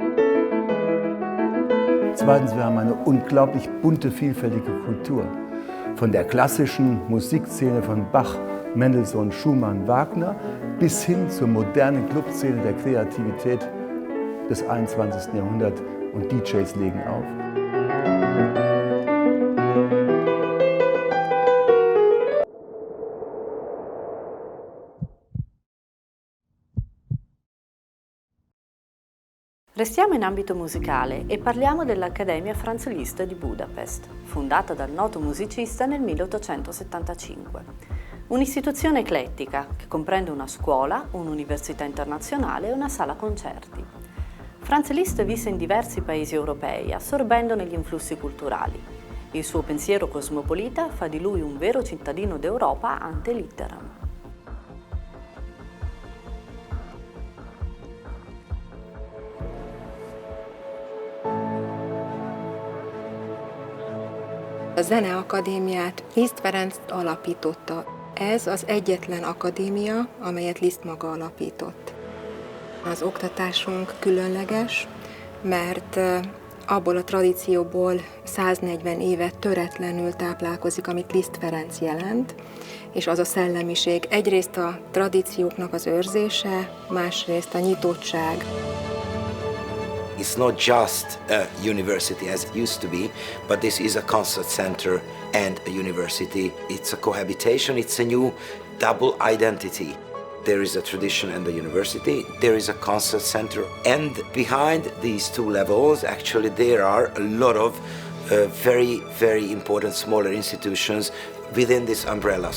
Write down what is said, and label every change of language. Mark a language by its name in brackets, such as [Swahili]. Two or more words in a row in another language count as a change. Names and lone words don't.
[German] Zweitens, wir haben eine unglaublich bunte, vielfältige Kultur. Von der klassischen Musikszene von Bach, Mendelssohn, Schumann, Wagner bis hin zur modernen Clubszene der Kreativität des 21. Jahrhunderts. Und DJs legen auf. [Italian] Restiamo in ambito musicale e parliamo dell'Accademia Franz Liszt di Budapest, fondata dal noto musicista nel 1875. Un'istituzione eclettica che comprende una scuola, un'università internazionale e una sala concerti. Franz Liszt visse in diversi paesi europei, assorbendone gli influssi culturali. Il suo pensiero cosmopolita fa di lui un vero cittadino d'Europa [Latin] ante litteram. [Hungarian] A Zeneakadémiát Liszt Ferenc alapította. Ez az egyetlen akadémia, amelyet Liszt maga alapított. Az oktatásunk különleges, mert abból a tradícióból 140 éve töretlenül táplálkozik, amit Liszt Ferenc jelent, és az a szellemiség. Egyrészt a tradícióknak az őrzése, másrészt a nyitottság. [English] It's not just a university as it used to be, but this is a concert center and a university. It's a cohabitation, it's a new double identity. There is a tradition and a university, there is a concert center, and behind these two levels, actually, there are a lot of very, very important smaller institutions within this umbrella.